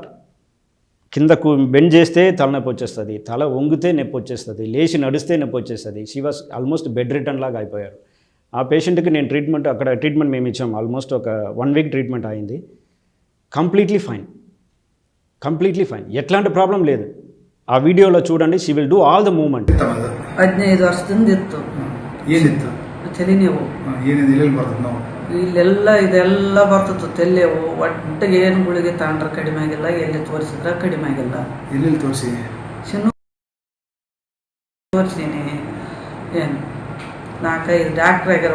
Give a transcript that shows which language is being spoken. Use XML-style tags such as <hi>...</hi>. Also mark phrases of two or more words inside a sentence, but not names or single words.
<te>కిందకు బెండ్ చేస్తే తలనొప్పి వచ్చేస్తుంది, తల వంగితే నొప్పి వచ్చేస్తుంది, లేచి నడిస్తే నొప్పి వచ్చేస్తుంది.</te> <en>she was almost bed return</en> <te>లాగా అయిపోయారు. ఆ పేషెంట్కి నేను అక్కడ ట్రీట్మెంట్ మేము ఇచ్చాము. ఆల్మోస్ట్ ఒక 1 week ట్రీట్మెంట్ అయింది.</te> <en>completely fine,</en> <te>ఎట్లాంటి ప్రాబ్లం లేదు. ಆ ವಿಡಿಯೋలో చూడండి,</te> <en>she will do all the movement.</en> <kn>15 ವರ್ಷದಿಂದ ಇತ್ತು. ಏನಿತ್ತು? ತಲೆನೋವು. ಏನಿದೆ? ಎಲ್ಲೆಲ್ಲಿ ಬರ್ತದೆ ನೋವು? ಇದೆಲ್ಲ ಬರ್ತಿತ್ತು. ತಲೆನೋವು ಒಟ್ಟಿಗೆ ಏನು ಗುಳಿಗೆ ತಗೊಂಡ್ರೆ ಕಡಿಮೆ ಆಗಿಲ್ಲ, ಎಲ್ಲಿ ತೋರಿಸಿದ್ರೆ ಕಡಿಮೆ ಆಗಿಲ್ಲ. ಎಲ್ಲೆಲ್ಲಿ ತೋರಿಸಿ? ತೋರಿಸೀನಿ. ಏನು 4-5 ಡಾಕ್ಟ್ರ್ ಆಗ್ಯಾರ.</kn>